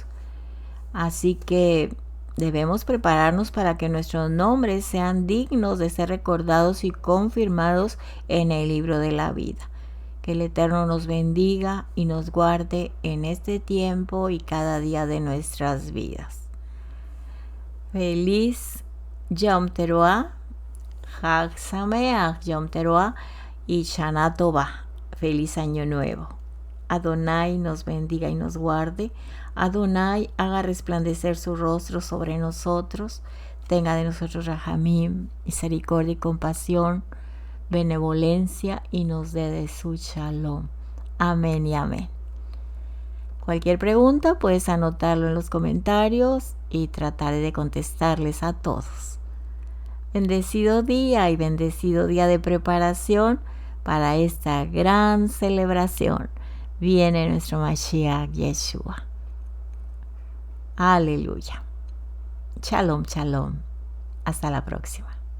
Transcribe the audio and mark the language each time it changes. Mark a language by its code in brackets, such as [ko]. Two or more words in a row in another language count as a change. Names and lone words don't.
[es] Así que debemos prepararnos para que nuestros nombres sean dignos de ser recordados y confirmados en el libro de la vida. Que el Eterno nos bendiga y nos guarde en este tiempo y cada día de nuestras vidas. Feliz Yom Teruah, [he] חג שמח [es] Yom Teruah y [he] שנה טובה. [es] Feliz año nuevo. Adonai nos bendiga y nos guarde. Adonai haga resplandecer su rostro sobre nosotros. Tenga de nosotros rahamim, misericordia y compasión, benevolencia, y nos dé de su shalom. Amén y amén. Cualquier pregunta puedes anotarlo en los comentarios y trataré de contestarles a todos. Bendecido día y bendecido día de preparación para esta gran celebración. Viene nuestro Mashiach Yeshua. Aleluya. [he] שלום, שלום. [es] Hasta la próxima.